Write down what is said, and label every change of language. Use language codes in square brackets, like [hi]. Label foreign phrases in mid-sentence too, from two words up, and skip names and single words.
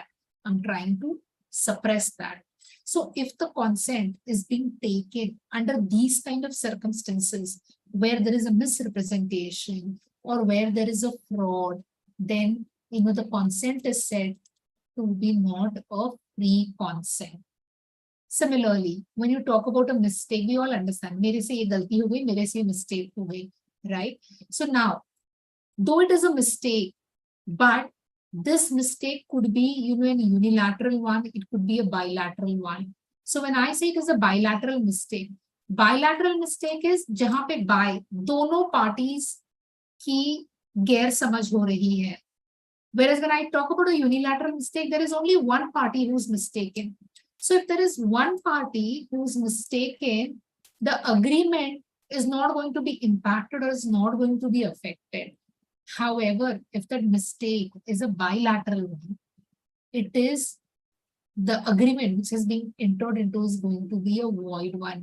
[en] I'm trying to suppress that. So if the consent is being taken under these kind of circumstances, where there is a misrepresentation or where there is a fraud, then the consent is said to be not a free consent. Similarly, when you talk about a mistake, we all understand, [hi] मेरे से ये गलती हो गई, मेरे से ये mistake हो गई, [en] right? So now, though it is a mistake, but this mistake could be, an unilateral one, it could be a bilateral one. So when I say it is a bilateral mistake is [hi] जहां पे by दोनों parties की गैर समझ हो रही है. [en] Whereas when I talk about a unilateral mistake, there is only one party who's mistaken. So if there is one party who's mistaken, the agreement is not going to be impacted or is not going to be affected. However, if that mistake is a bilateral one, it is the agreement which is being entered into is going to be a void one.